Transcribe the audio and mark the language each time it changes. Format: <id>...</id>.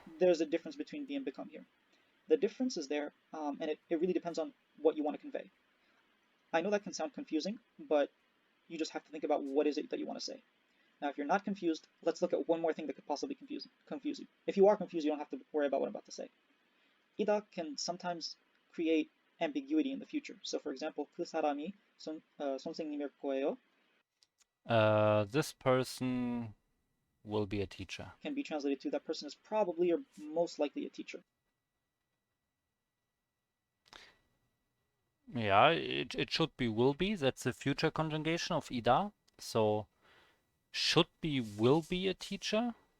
<en>There's a difference between be and become here. The difference is there, and it really depends on what you want to convey. I know that can sound confusing, but you just have to think about what is it that you want to say. Now, if you're not confused, let's look at one more thing that could possibly confuse you. If you are confused, you don't have to worry about what I'm about to say. Hida can sometimes create ambiguity in the future. So, for example,</en> <ko>그 사람이 선생님일 거예요.</ko> <en>This person will be a teacher. Can be translated to that person is probably or most likely a teacher. Yeah, it should be will be. That's the future conjugation of Hida. So should be will be a teacher.</en>